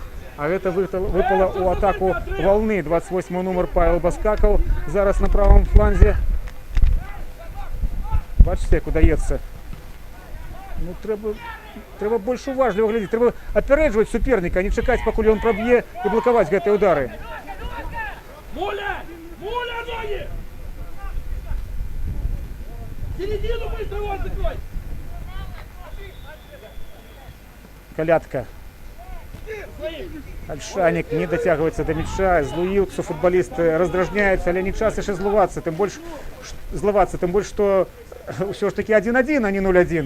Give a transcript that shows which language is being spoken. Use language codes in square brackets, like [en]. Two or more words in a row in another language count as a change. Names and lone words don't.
[be] А гэта выпала ў атаку Валны. 28 нумар Павел Баскакаў зараз на правым фланзе. Бачыце, як удаецца. Ну, трэба больш уважліва глядзець. Трэба апярэджваць суперніка, а не чакаць, пакуль ён праб'е, і блакаваць гэтыя ўдары. Муля! Муля, [ru] ноги! Середину быстро вот закрой! [be] Калятка. Альшанік не дацягваецца да мяча, злуюцца футбалісты, раздражняюцца, але не час яшчэ злавацца, тым больш, што ўсё ж такі 1-1, а не 0-1.